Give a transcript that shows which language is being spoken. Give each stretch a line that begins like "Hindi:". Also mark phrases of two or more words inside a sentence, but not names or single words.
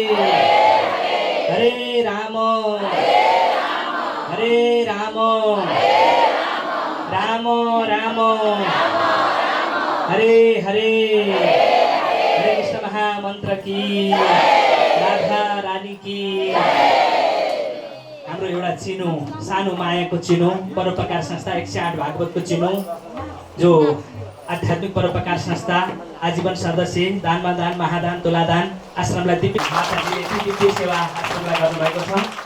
Hindi: हरे राम राम राम हरे हरे हरे कृष्ण महामन्त्र की राधा रानी की।
Nepali: हाम्रो एउटा चिनो सानो मायाको चिनो परोपकार संस्था 108 भागवतको चिनो जो आध्यात्मिक परोपकार संस्था आजीवन सदस्य दानमा दान महादान तुलादान आश्रमलाई दिव्य माताजीले दिव्य सेवा आश्रमलाई गर्नुभएको छ।